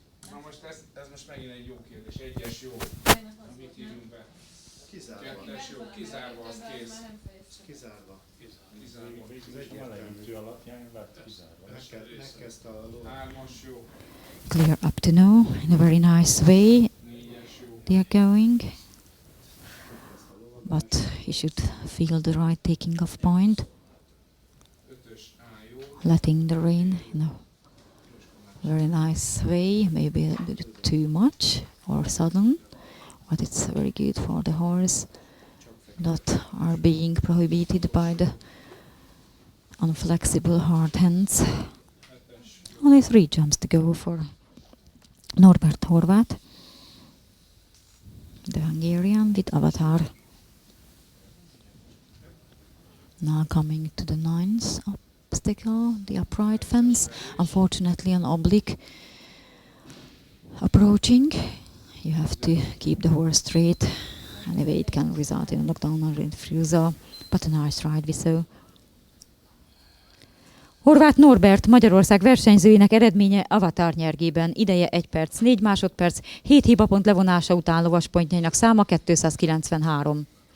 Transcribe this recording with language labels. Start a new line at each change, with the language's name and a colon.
Hungarian: Na most ez most megint egy jó kérdés. Egyes jó. Mit írjunk be? Kettes jó. Kizárva, az kész. Kizárva. Az egy elejűtő alapján lett kizárva. Megkezdte a ló. Hármas jó.
English: Clear up to now in a very nice way.
Hungarian: Négyes jó.
English: They are going, but he should feel the right taking off point,
Hungarian: Ötös A jó.
English: letting the rein, very nice way, maybe a bit too much or sudden, but it's very good for the horse that are being prohibited by the unflexible hard hands. Only 3 jumps to go for Norbert Horváth, the Hungarian with Avatar. Now coming to the 9th obstacle, the upright fence. Unfortunately an oblique approaching. You have to keep the horse straight. Anyway, it can result in a knockdown or refusal, but a nice ride we saw.
Hungarian: Horváth Norbert, Magyarország versenyzőinek eredménye Avatar nyergében. Ideje 1 perc, 4 másodperc, 7 hibapont levonása után lovaspontjainak száma 293.